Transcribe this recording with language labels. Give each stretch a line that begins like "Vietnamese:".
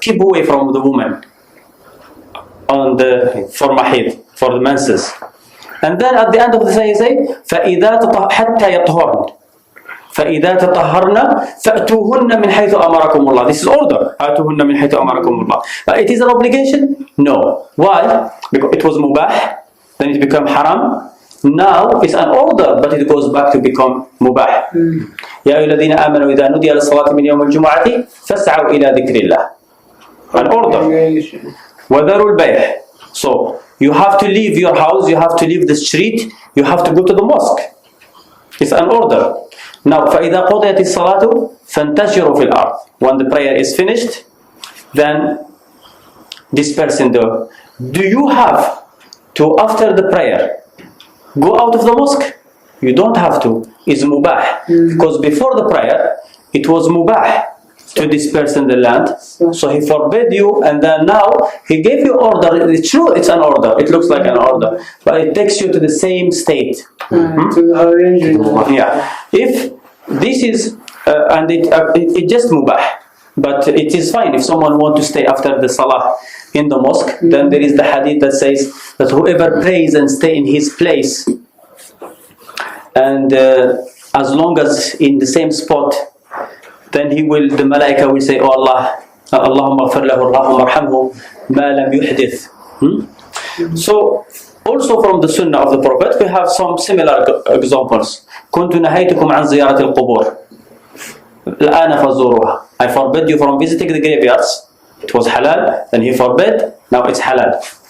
English: Keep away from the woman for mahid, for the menses. And then at the end of the day, say
Arabic: فإذا حتى يطهرن. فإذا تطهرنا فأتوهن من حيث أمركم الله.
English: This is order.
Arabic: أتوهن من حيث أمركم الله.
English: But it is an obligation? No. Why? Because it was mubah, then it became haram. Now it's an order, but it goes back to become mubah.
Arabic: يا أيها الذين آمنوا إذا نودي للصلاة من يوم الجمعة فاسعوا إلى ذكر الله.
English: An order.
Arabic: وذروا البيع.
English: So you have to leave your house, you have to leave the street, you have to go to the mosque. It's an order. Now
Arabic: فإذا قضيت الصلاة فانتشروا في الأرض.
English: When the prayer is finished, then disperse in the. Do you have to, after the prayer, go out of the mosque? You don't have to. It's mubah. Because before the prayer, it was mubah to disperse in the land. So he forbade you, and then now he gave you order. It's true, it's an order. It looks like an order, but it takes you to the same state. To the original. Yeah. If this is, and it just mubah, but it is fine if someone wants to stay after the salah in the mosque. Then there is the hadith that says that whoever prays and stay in his place, and as long as in the same spot, then he will, the malaika will say, oh Allah,
Arabic: Allahumma ghfir lahu, Allahumma arhamhu, ma lam yuhdith.
English: So also from the sunnah of the Prophet we have some similar examples.
Arabic: كنت نهيتكم عن زيارة القبور الآن فزوروها.
English: I forbid you from visiting the graveyards. It was halal, then he forbid, now it's halal.